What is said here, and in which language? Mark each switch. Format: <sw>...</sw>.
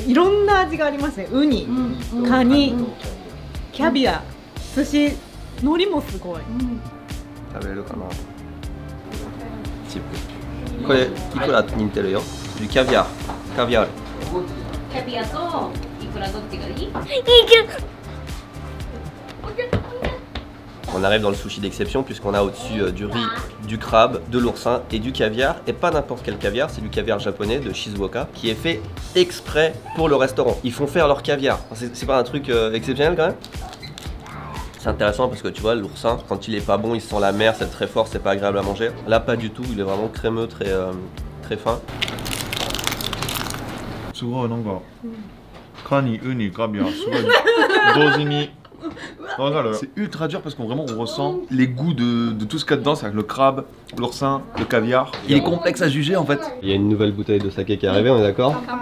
<ja>いろんな味がありますね。ウニ、カニ、キャビア、寿司、海苔もすごい。食べれるかな。チップ。これいくらに似てるよ。</ja> <fr>Du caviar。 caviar。</fr> <ja>キャビアといくらどっちがいい？</ja> <fr>On arrive dans le sushi d'exception puisqu'on a au-dessus du riz, du crabe, de l'oursin et du caviar. Et pas n'importe quel caviar, c'est du caviar japonais de Shizuoka qui est fait exprès pour le restaurant. Ils font faire leur caviar. C'est pas un truc exceptionnel quand même? C'est intéressant parce que tu vois, l'oursin, quand il est pas bon, il sent la mer, c'est très fort, c'est pas agréable à manger. Là, pas du tout, il est vraiment crémeux, très fin.</fr> <ja>すごいなんかカニ、ウニ、カビア、すごい同時に。</ja> <fr>C'est ultra dur parce qu'on vraiment on ressent les goûts de tout ce qu'il y a dedans, c'est-à-dire le crabe, l'oursin, le caviar. Il est complexe à juger en fait. Il y a une nouvelle bouteille de saké qui est arrivée, on est d'accord?</fr>